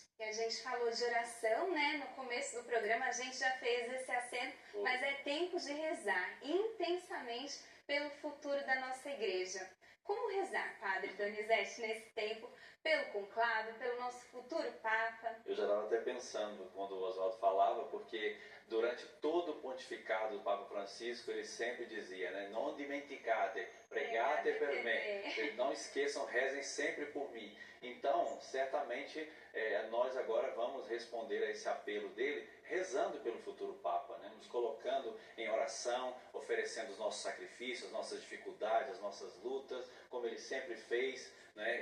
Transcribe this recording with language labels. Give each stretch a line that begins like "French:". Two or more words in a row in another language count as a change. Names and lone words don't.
Portuguese: E a gente falou de oração, né? No começo do programa a gente já fez esse aceno, mas é tempo de rezar intensamente pelo futuro da nossa igreja. Como rezar, Padre Donizete, nesse tempo, pelo conclave, pelo nosso futuro Papa? Eu já estava até pensando quando o Oswaldo falava, porque durante todo o pontificado do Papa Francisco, ele sempre dizia, né?
Italian: Non dimenticate, pregate per me.
Portuguese: Não esqueçam, rezem sempre por mim. Então, certamente, nós agora vamos responder a esse apelo dele, rezando pelo futuro Papa, né? nos colocando em oração, oferecendo os nossos sacrifícios, as nossas dificuldades, as nossas lutas, como ele sempre fez, né?